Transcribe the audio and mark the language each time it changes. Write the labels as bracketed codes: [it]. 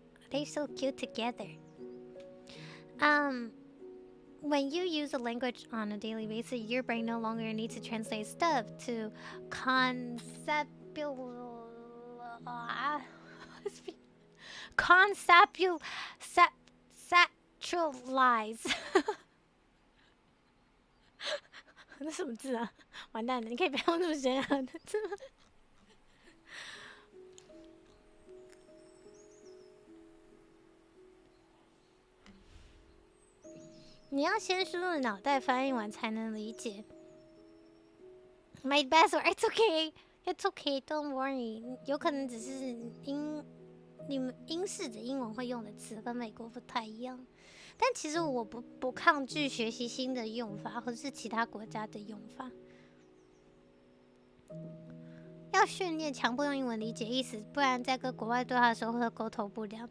[en] They're so cute together. When you use a language on a daily basis, your brain no longer needs to translate stuff to conceptualize. [zh] Conceptualize 那什么字啊？完蛋了！你可以不要那么深啊！你要先输入脑袋翻译完才能理解。 [en] My best, it's okay, it's okay, don't worry。 [zh] 有可能只是你们英式的英文会用的词跟美国不太一样，但其实我不抗拒学习新的用法，或是其他国家的用法。要训练强迫用英文理解意思，不然在跟国外对话的时候会沟通不良。